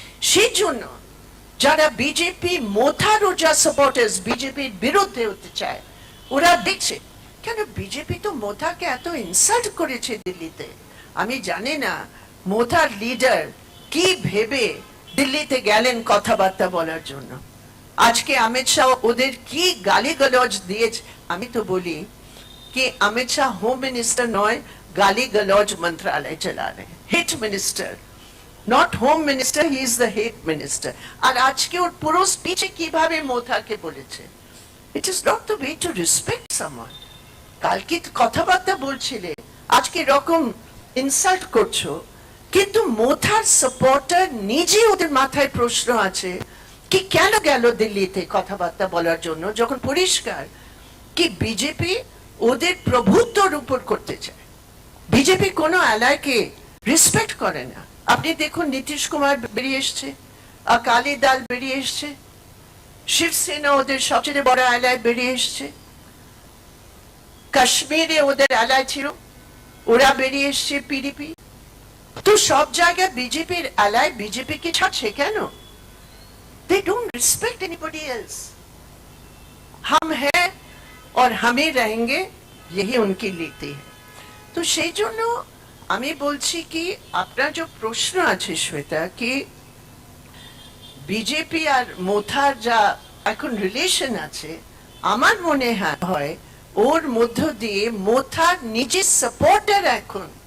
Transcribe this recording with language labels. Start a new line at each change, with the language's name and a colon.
Bangla: সেই জন্য যারা বিজেপি মোথারও যা সাপোর্টার্স বিজেপির বিরুদ্ধে হতে চায়, ওরা দেখছে কেন বিজেপি তো মোথাকে এত ইনসাল্ট করেছে দিল্লিতে। আমি জানি না মোথার লিডার কি ভেবে দিল্লিতে গেলেন কথাবার্তা বলার জন্য। আজকে অমিত শাহ ওদের কি গালিগালাজ দিয়েছে। আমি তো বলি
Hindi: कि अमित शाह होम मिनिस्टर नॉय गाली गलौज मंत्रालय चला रहे,
English: Hit minister, not home minister, he is the hit minister.
Bangla: আর আজকে ওর পুরো স্পিচে কিভাবে মোথাকে বলেছে,
English: It is not the way to respect someone.
Bangla: কালকে কথাবার্তা বলছিলে, আজকে রকম ইনসাল্ট করছো, কিন্তু মোথার সাপোর্টার নিজে ওদের মাথায় প্রশ্ন আছে কি কেন গেল দিল্লিতে কথাবার্তা বলার জন্য, যখন পরিষ্কার কি বিজেপি ওদের প্রভুত্বর উপর করতে চায়। বিজেপি কোনো অ্যালাইকে রেসপেক্ট করে না। আপনি দেখুন নীতিশ কুমার বেরিয়ে এসছে, আকালি দল বেরিয়ে এসছে, শিবসেনা ওদের সবচেয়ে বড় অ্যালাই বেরিয়ে এসছে, কাশ্মীরে ওদের অ্যালাই ছিল, ওরা বেরিয়ে এসছে পিডিপি। তো সব জায়গায় বিজেপির অ্যালাই বিজেপিকে ছাড়ছে কেন?
English: They don't respect anybody else.
Hindi: हम हैं और हम ही रहेंगे, यही उनकी नीति है।
Bangla: तो সেই জন্য আমি বলছি কি আপনার যে প্রশ্ন আছে শ্বেতা, কি বিজেপি আর মোথার যা এখন রিলেশন আছে, আমার মনে হয় ওর মধ্য দিয়ে মোথার নিজের সাপোর্টার এখন